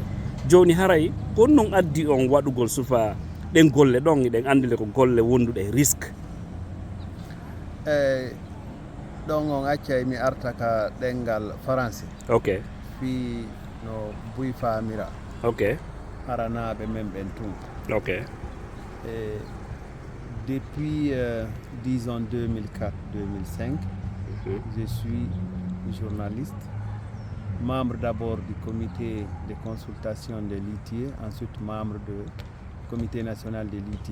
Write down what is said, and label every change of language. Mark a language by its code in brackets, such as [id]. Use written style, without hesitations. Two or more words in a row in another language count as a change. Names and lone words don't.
[ff] Joni haray ko non addi on waɗugol sufa ɗen golle ɗon eɗen andile ko golle wonduɗe risque. ɗon on accay mi arta ka ɗengal français. Ok. Fi no buy famira. Ok. Haranaɓe men ɓen tun. Ok. [fr] Depuis disons 2004-2005, je suis journaliste, membre d'abord du comité de consultation de l'ITIE, ensuite membre du comité national de l'ITIE.